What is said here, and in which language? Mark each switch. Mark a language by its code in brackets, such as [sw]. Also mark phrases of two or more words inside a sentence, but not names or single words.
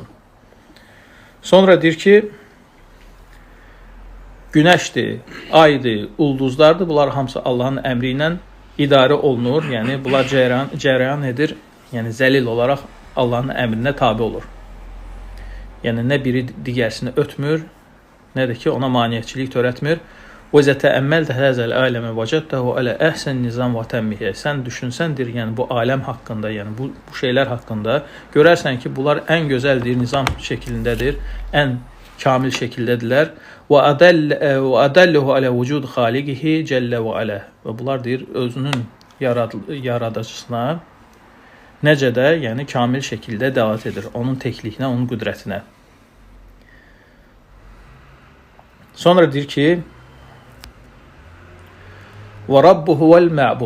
[az] Sonra deyir ki, günəşdir, aydır, ulduzlardır. Bunlar hamısı Allahın əmri ilə idarə olunur. Yəni, bunlar cərəyan edir. Yəni, zəlil olaraq Allahın əmrinə tabi olur. Yəni, nə biri digərsini ötmür, nə də ki, ona maniyyətçilik törətmir. [ar] وَإِذَا تَأَمَّلْتَ هَذَا الْعَالَمَ وَجَدْتَهُ عَلَى أَحْسَنِ النِّظَامِ وَتَمِّهِ. [az] Sən düşünsəndir, yəni bu aləm haqqında, yəni bu şeylər haqqında görərsən ki, bunlar ən gözəldir, nizam şəklindədir, ən kamil şəkildədirlər. [ar] وَأَدَلُّهُ عَلَى وُجُودِ خَالِقِهِ جَلَّ وَعَلَى. [az] Və bunlar deyir, özünün yaradıcısına necə də, yəni kamil şəkildə dəlalət edir, onun təklikliyinə, onun qüdrətinə. Sonra deyir ki, [ar] وربه والمعبود.